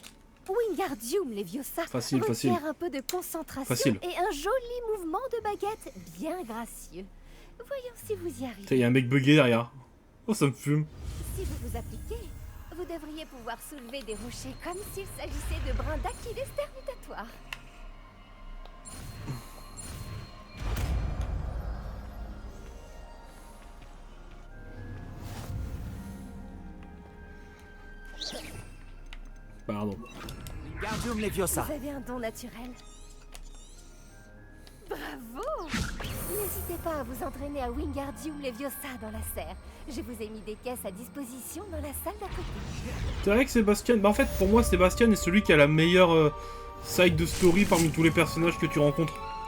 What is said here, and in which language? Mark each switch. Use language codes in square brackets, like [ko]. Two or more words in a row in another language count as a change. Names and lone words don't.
[fr] Wingardium Leviosa Facile. requiert un peu de concentration Facile. et un joli mouvement de baguette bien gracieux. Voyons si vous y arrivez. Putain, y a un mec bugué derrière. Oh, ça me fume. Si vous vous appliquez, vous devriez pouvoir soulever des rochers comme s'il s'agissait de brins d'Achilles terminatoires. Pardon. Wingardium Leviosa. Vous avez un don naturel. Bravo! N'hésitez pas à vous entraîner à Wingardium Leviosa dans la serre. Je vous ai mis des caisses à disposition dans la salle d'à côté. C'est vrai que Sébastien... Bah en fait, pour moi, Sébastien est celui qui a la meilleure side de story parmi tous les personnages que tu rencontres.